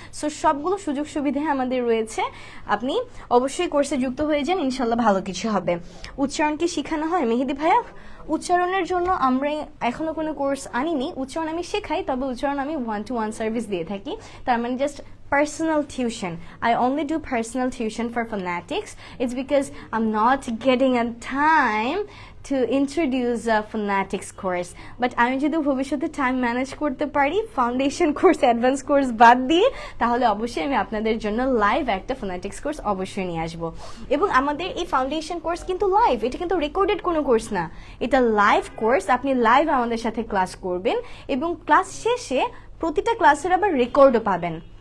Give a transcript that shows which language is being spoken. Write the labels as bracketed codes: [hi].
[bn] So সবগুলো সুযোগ সুবিধা আমাদের রয়েছে। আপনি অবশ্যই কোর্সে যুক্ত হয়ে যান, ইনশাল্লাহ ভালো কিছু হবে। উচ্চারণ কি শেখানো হয় মেহেদি ভাইয়া? উচ্চারণের জন্য আমরা এখনো কোনো কোর্স আনিনি। উচ্চারণ আমি শেখাই, তবে উচ্চারণ আমি 1-to-1 সার্ভিস দিয়ে থাকি। তার মানে just personal tuition. [en] I only do personal tuition for phonetics. It's because I'm not getting a time to introduce a phonetics course. [bn] But আমি যদি ভবিষ্যতে টাইম ম্যানেজ করতে পারি ফাউন্ডেশন কোর্স, অ্যাডভান্স কোর্স বাদ দিয়ে, তাহলে অবশ্যই আমি আপনাদের জন্য লাইভ একটা ফোনেটিক্স কোর্স অবশ্যই নিয়ে আসবো। এবং আমাদের এই ফাউন্ডেশন কোর্স কিন্তু লাইভ, এটা কিন্তু রেকর্ডেড কোনো কোর্স না, এটা লাইভ কোর্স। আপনি লাইভ আমাদের সাথে ক্লাস করবেন এবং ক্লাস শেষে প্রতিটা ক্লাসের আবার রেকর্ডও পাবেন।